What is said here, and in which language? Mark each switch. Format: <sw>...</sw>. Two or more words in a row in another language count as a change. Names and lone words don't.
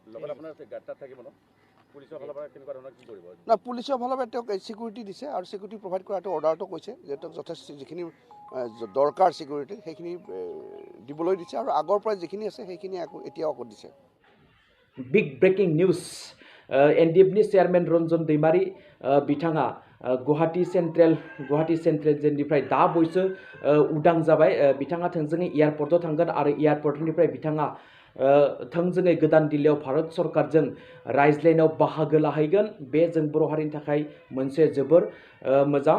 <as>না, পুলিচৰ ফালৰ পৰা তেওঁক ছিকিউৰিটি দিছে আৰু</as> <en>security provide</en> <as>কৰাটো অৰ্ডাৰটো কৈছে যে তেওঁক যথেষ্ট যিখিনি দৰকাৰ ছিকিউৰিটি সেইখিনি দিবলৈ দিছে আৰু আগৰ পৰা যিখিনি আছে সেইখিনি এতিয়াও আকৌ দিছে।</as> <en>big breaking news,</en> <brx>এনডিএফनि চেয়াरमेन रनजन दैमारी बिथाङा गुवाहाटी सेन्ट्रेल जेलनिफ्राय दा बयसो उदां जाबाय। बिथाङा थोंजोङै एयारपर्टआव थांगोन आरो एयारपर्टनिफ्राय बिथाङा थोंजोङै गोदान दिल्लीयाव भारत सरकारजों रायज्लायनायाव बाहागो लाहैगोन। बे जों बर' हारिनि थाखाय मोनसे जोबोर मोजां।</brx>